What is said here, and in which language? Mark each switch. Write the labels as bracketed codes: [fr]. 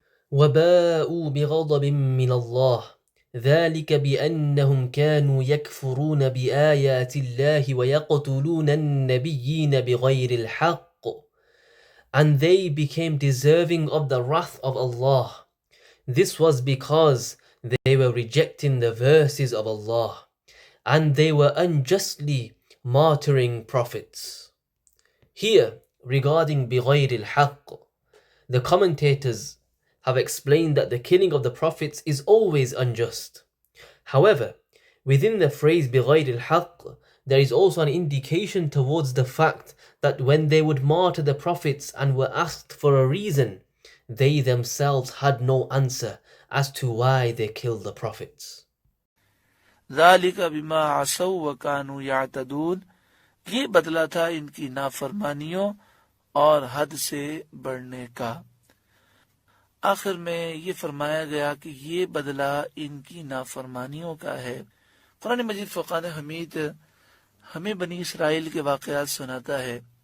[ar] وَبَاءُوا بِغَضَبٍ مِّنَ اللَّهِ ذَلِكَ بِأَنَّهُمْ كَانُوا يَكْفُرُونَ بِآيَاتِ اللَّهِ وَيَقْتُلُونَ النَّبِيِّينَ بِغَيْرِ الْحَقِّ [en] And they became deserving of the wrath of Allah. This was because they were rejecting the verses of Allah, and they were unjustly martyring prophets. Here, regarding بِغَيْرِ الْحَقِّ, the commentators have explained that the killing of the prophets is always unjust. However, within the phrase بِغَيْرِ الْحَقِّ, there is also an indication towards the fact that when they would martyr the prophets and were asked for a reason, they themselves had no answer as to why they killed the prophets. [ar] ذَلِكَ بِمَا عَصَوْا وَكَانُوا يَعْتَدُونَ [ur] یہ بدلہ تھا ان کی نافرمانیوں اور حد سے بڑھنے کا۔ آخر میں یہ فرمایا گیا کہ یہ بدلہ ان کی نافرمانیوں کا ہے۔ قرآن مجید فرقان حمید ہمیں بنی اسرائیل کے واقعات سناتا ہے۔